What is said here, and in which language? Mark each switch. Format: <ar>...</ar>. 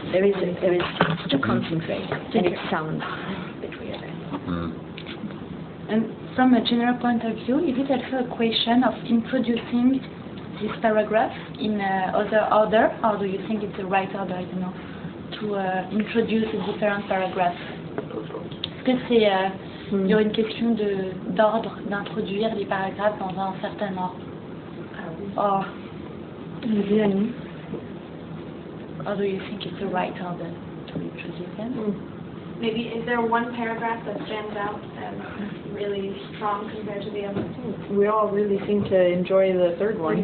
<en>There is to concentrate, and it sounds a bit weird. And from a general point of view, is it also a question of introducing this paragraph in other order, or do you think it's the right order, you know, to introduce a different paragraph?</en> <fr>Est-ce que c'est il y a une question d'ordre d'introduire les paragraphes dans un certain ordre?</fr> <en>Or do you think it's the right order to introduce them? Maybe is there one paragraph that stands out as really strong compared to the other? We all really seem to enjoy the third one.</en>